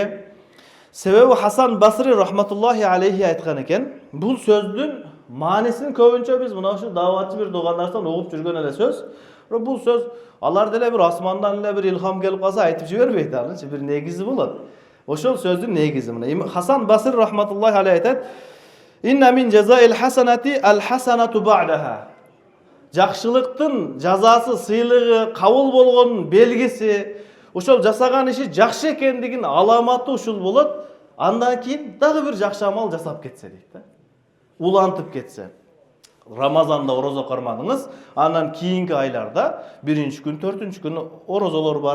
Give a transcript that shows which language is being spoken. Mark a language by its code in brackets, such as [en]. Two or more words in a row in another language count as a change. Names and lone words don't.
[ky] Эмнеге? Себеби Хасан Басри [ar] رحمة الله عليه [ky] айткан экен. Бул сөздүн маанисин көбүнчө биз мына ушу даватчы бир догандардан угуп жүргөн эле сөз. Бирок бул сөз алар деле бир асмандан эле бир илхам келип калса айтып жибербейт, анычы бир негизи болот. Ошол сөздүн негизи мына Хасан Басри [ar] رحمة الله عليه [ky] айтат: [ar] "إن من جزاء الحسنة الحسنة بعدها." [ky] Жакшылыктын жазасы, сыйлыгы кабыл болгонун белгиси, ошол жасаган иши жакшы экендигин аламаты ушул болот. Андан кийин дагы бир жакшы амал жасап кетсе дейт да. Улантып кетсе. Рамазанда орозо кармадыңыз, андан кийинки айларда 1-күн, 4-күн орозолор бар.